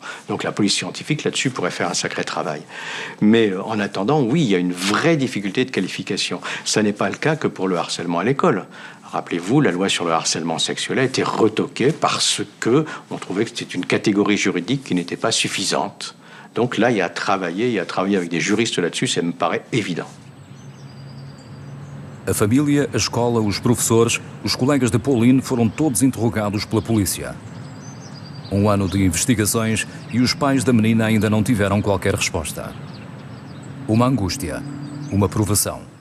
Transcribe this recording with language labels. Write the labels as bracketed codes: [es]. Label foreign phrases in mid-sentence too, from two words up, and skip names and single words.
[fr] Donc la police scientifique là-dessus pourrait faire un sacré travail. Mais en attendant, oui, il y a une vraie difficulté de qualification. Ça n'est pas le cas que pour le harcèlement à l'école. Rappelez-vous, la loi sur le harcèlement sexuel a été retoquée parce que on trouvait que c'était une catégorie juridique qui n'était pas suffisante. Donc là, il y a à travailler avec des juristes là-dessus, ça me paraît évident. [pt] A família, a escola, os professores, os colegas de Pauline foram todos interrogados pela polícia. Ano de investigações e os pais da menina ainda não tiveram qualquer resposta. Uma angústia, uma provação.